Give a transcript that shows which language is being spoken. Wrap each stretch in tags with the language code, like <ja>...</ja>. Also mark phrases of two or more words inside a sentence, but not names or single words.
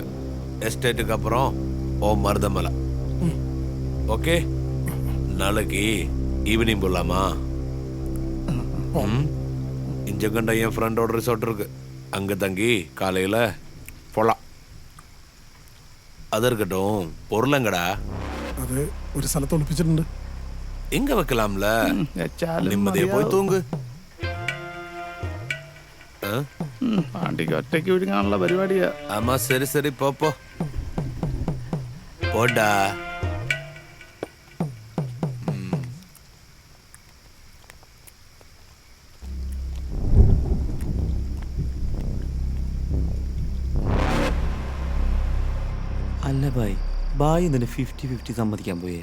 <ta>எஸ்டேட்டுக்கு அப்புறம் ஓ மருதமலை. ஓகே, நாளைக்கு ஈவினிங் போலாமா? இஞ்சங்கண்டம் என் ஃப்ரெண்டோட ரிசார்ட் இருக்கு. அங்க தங்கி காலையில போலாம். அது இருக்கட்டும், பொருளங்கடா</ta> <ml>അത് ഒരു സ്ഥലത്ത് ഒളിപ്പിച്ചിട്ടുണ്ട്.</ml> <ta>எங்க வைக்கலாம்ல?</ta> <ml>വെച്ചാലും</ml> <ta>நிம்மதியா போய் தூங்கு.</ta> <ml>പാണ്ടിക്ക് ഒറ്റയ്ക്ക് വിഴുങ്ങാനുള്ള പരിപാടിയാ.</ml> <ta>ஆமா, சரி சரி, போ போடா.</ta> <ml>അല്ല ബായ് ഇതിന് 50-50 സമ്മതിക്കാൻ പോയേ?</ml>